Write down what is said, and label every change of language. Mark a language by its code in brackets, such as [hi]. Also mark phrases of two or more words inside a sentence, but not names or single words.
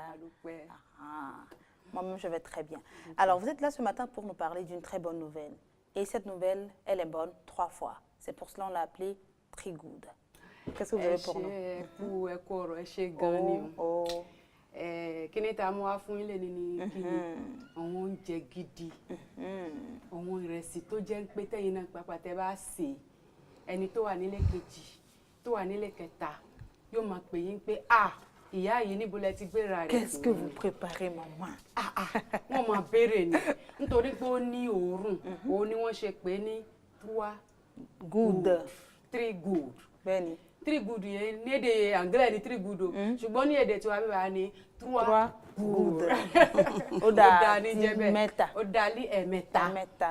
[fr] Moi-même, je vais très bien. Alors, vous êtes là ce matin pour nous parler d'une très bonne nouvelle. Et cette nouvelle, elle est bonne 3 fois. C'est pour cela qu'on l'a appelée Trigood. Qu'est-ce que vous avez pour nous? [yo] Kini ta mo afun ile ni kini àwọn oúnjẹ gidi àwọn ìrẹsì tó jẹ́ pé tẹ́yin náà pàápàá tẹ́ bá sè ẹni tó wà nílé kejì tó wà nílé kẹta yóò máa pè yín pé ìyá yìí níbo lẹ ti gbéra rẹ̀. [fr] Qu'est-ce que vous préparez maman? [yo] Wọ́n máa béèrè ni nítorí pé ó ní òórùn ó ní wọ́n ṣe pé ní Trigood. Bẹ́ẹ̀ni. Trigood yẹn ní èdè anglais ni Trigood o ṣùgbọ́n ní èdè tiwa bíbá ni Trigood. Ó dá ní jẹ́bẹ̀ mẹ́ta. Ó dá ní ẹ̀mẹ́ta.